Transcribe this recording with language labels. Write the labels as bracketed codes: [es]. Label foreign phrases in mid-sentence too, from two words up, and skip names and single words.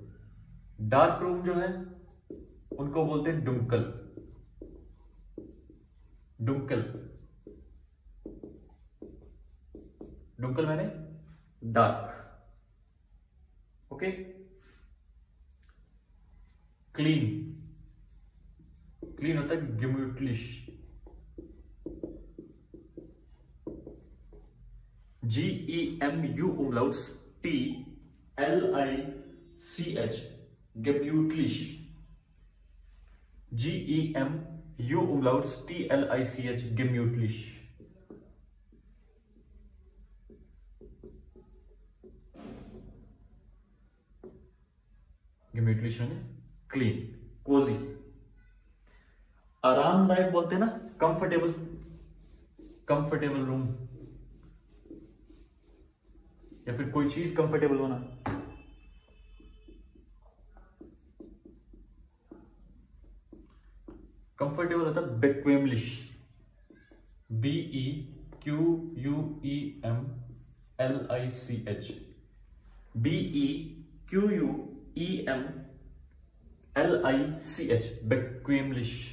[en] dark room [hi] जो है उनको बोलते हैं डुंकल, डुंकल, डुंकल मैंने डार्क। [en] okay, clean, clean [de] होता है gemütlich, GEMU umlauts GEMUTLICH, gemütlich, GEMUTLICH, gemütlich. [hi] gemütlich यानी [en] clean, cozy. [hi] आरामदायक बोलते हैं ना, [en] comfortable, comfortable room, [hi] या फिर कोई चीज कंफर्टेबल होना। कंफर्टेबल होता है बेक्वेमलिश, BEQUEMLICH, BEQUEMLICH, बेक्वेमलिश।